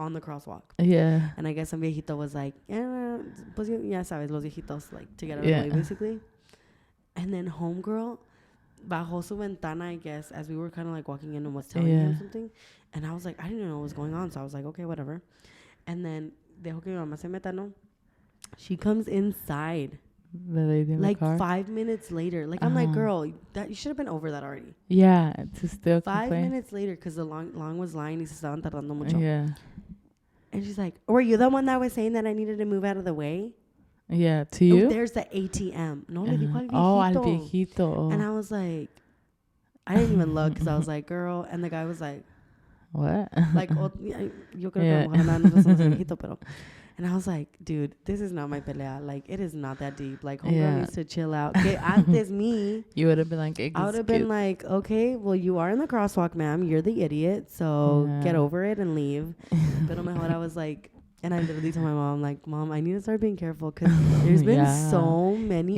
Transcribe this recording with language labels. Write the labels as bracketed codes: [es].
[en] on the crosswalk. Yeah. And I guess some viejito was like, [es] pues ya sabes, los viejitos, [en] like to get out of the way basically. And then homegirl [es] bajó su ventana, [en] I guess, as we were kind of like walking in and was telling him something. And I was like, I didn't know what was going on, so I was like, okay, whatever. [es] And then dejó que mi mamá se meta, no. [en] She comes inside. The lady in like the car? 5 minutes later. Like, I'm like, girl, that you should have been over that already. Yeah, to still 5 minutes later, because the long was lying. [es] Y se estaban tardando mucho. [en] Yeah. And she's like, were you the one that was saying that I needed to move out of the way? Yeah, to you? Oh, there's the ATM. [es] No, le dijo al viejito. Oh, al viejito. [en] And I was like, I didn't even look because I was like, girl. And the guy was like, what? [es] Like, yo creo que nosotros somos el viejito, pero. [en] And I was like, dude, this is not my pelea. Like, it is not that deep. Like, homegirl needs to chill out. [es] Que antes me. [en] You would have been like, I would have been like, okay, well, you are in the crosswalk, ma'am. You're the idiot. So get over it and leave. [es] Pero mejor [en] I was like, and I literally told my mom, like, Mom, I need to start being careful because there's been so many.